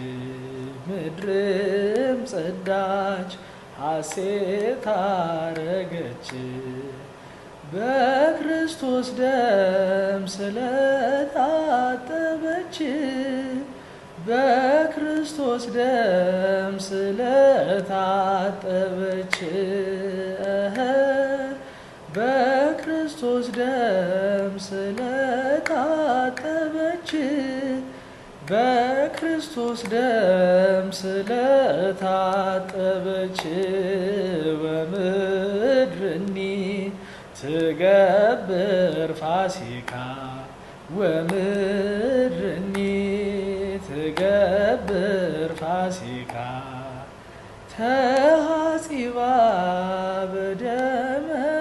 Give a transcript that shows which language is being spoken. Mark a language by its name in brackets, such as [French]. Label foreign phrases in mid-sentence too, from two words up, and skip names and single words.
[Amharic] ምድርም ጸዳች ሐሴት አረገች በክርስቶስ ደም ስለታጠበች በክርስቶስ ደም ስለታጠበች በክርስቶስ ደም ስለታጠበች በክርስቶስ ደም [Geez] ስለታጠበች ወምድርኒ ትገብር ፋሲካ ወምድርኒ ትገብር ፋሲካ ተሐጺባ በደመ